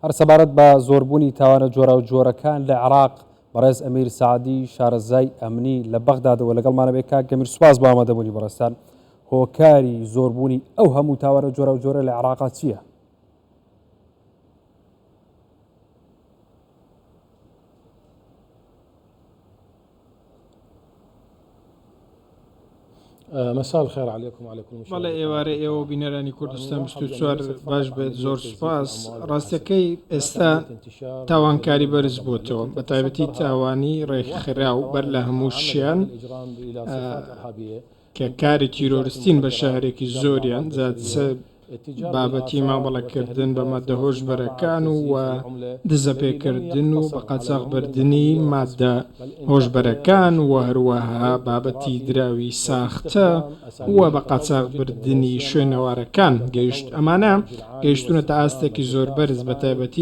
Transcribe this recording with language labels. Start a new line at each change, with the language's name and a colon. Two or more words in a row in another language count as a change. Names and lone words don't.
Central Kurdish: هەر سەبارەت بە زۆربوونی تاوانە جۆرە و جۆرەکان لە عێراق بەڕێز ئەمیر سعدی شارەزای ئەمنی لە بەغدادەوە لەگەڵمانە بێ کاک گەمیر سوپاس بۆ ئامادەبوونی بەڕێستان هۆکاری زۆربوونی ئەو هەموو تاوانە جۆرە و جۆرە لە عێراق چییە؟
Arabic: مساء الخير عليكم وعلى كل مشاهدين.
Central Kurdish: بەڵێ ئێوارە ئێوە بینەرانی کوردستان 24 باش بێت زۆر سوپاس. ڕاستەکەی ئێستا تاوانکاری بەرز بووتەوە بە تایبەتی تاوانی ڕێکخرا و بەر لە هەموو شیان کە کاری تیرۆریستین بە شارێکی زۆریان بابەتی مامەڵەکردن بە مادە هۆشبەرەکان و دزە پێکردن و بە قاچاغ بردننی مادە هۆشبەرەکان و هەروەها بابەتی دراوی ساختە و بە قاچاغ بردننی شوێنەوارەکان گەیشت ئەمانە گەیشتونە تا ئاستێکی زۆر بەرز بە تایبەتی